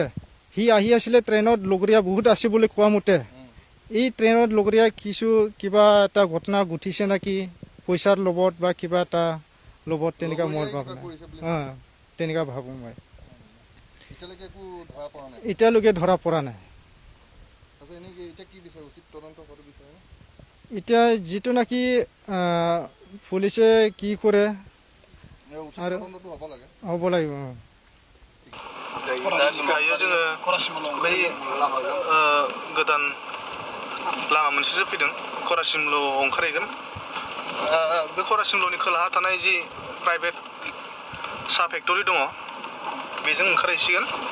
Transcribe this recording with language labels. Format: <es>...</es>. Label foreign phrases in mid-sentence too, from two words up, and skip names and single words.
<as>সি আহি আছিলে ট্ৰেইনত লগৰীয়া বহুত আছে বুলি কোৱা মতে এই ট্ৰেইনত লগৰীয়া কিবা এটা ঘটনা ঘটিছে নেকি পইচাৰ লগত বা কিবা এটা লগত তেনেকুৱা মই ভাবোঁ তেনেকুৱা ভাবোঁ মই এতিয়ালৈকে ধৰা পৰা নাই এতিয়া যিটো নেকি পুলিচে কি কৰে আৰু হ'ব লাগিব</as> <brx>दायो जोङो बै गोदान लामा मोनसेसो फैदों खरासिमल' ओंखारहैगोन बे खरासिमल'नि खोलाहा थानाय जि प्राइभेट साहा फेक्टरि दङ बेजों ओंखारहैसिगोन</brx>